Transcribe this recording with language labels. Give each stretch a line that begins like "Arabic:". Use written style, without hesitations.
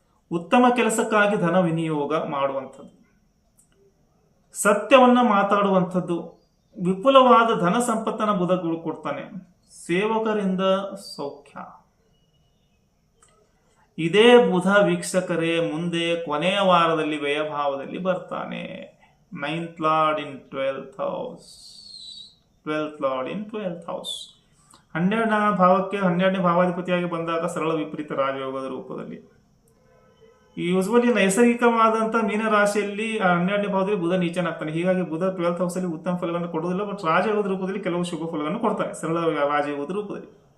Kannada: ಉತ್ತಮ ಕೆಲಸಕ್ಕಾಗಿ ಧನ ವಿನಿಯೋಗ ಮಾಡುವಂಥದ್ದು, ಸತ್ಯವನ್ನ ಮಾತಾಡುವಂಥದ್ದು, ವಿಪುಲವಾದ ಧನ ಸಂಪತ್ತನ ಬುಧಗಳು ಕೊಡ್ತಾನೆ. ಸೇವಕರಿಂದ ಸೌಖ್ಯ. ಇದೇ ಬುಧ ವೀಕ್ಷಕರೇ ಮುಂದೆ ಕೊನೆಯ ವಾರದಲ್ಲಿ ವ್ಯಯಭಾವದಲ್ಲಿ ಬರ್ತಾನೆ.
English: 9th Lord in 12th house, 12th Lord in 12th house.
Kannada: 12ನೇ ಭಾವಕ್ಕೆ 12ನೇ ಭಾವಾಧಿಪತಿಯಾಗಿ ಬಂದಾಗ ಸರಳ ವಿಪರೀತ ರಾಜಯೋಗದ ರೂಪದಲ್ಲಿ. ಯೂಸ್ವಲಿ ನೈಸರ್ಗಿಕವಾದಂತಹ ಮೀನರಾಶಿಯಲ್ಲಿ 12ನೇ ಭಾವದಲ್ಲಿ ಬುಧ ನೀಚನಾಗ್ತಾನೆ. ಹೀಗಾಗಿ ಬುಧ 12th ಹೌಸ್ ಅಲ್ಲಿ ಉತ್ತಮ ಫಲವನ್ನು ಕೊಡುವುದಿಲ್ಲ. ಬಟ್ ರಾಜಯೋಗದ ರೂಪದಲ್ಲಿ ಕೆಲವು ಶುಭ ಫಲವನ್ನು ಕೊಡ್ತಾನೆ, ಸರಳ ರಾಜಯೋಗದ ರೂಪದಲ್ಲಿ.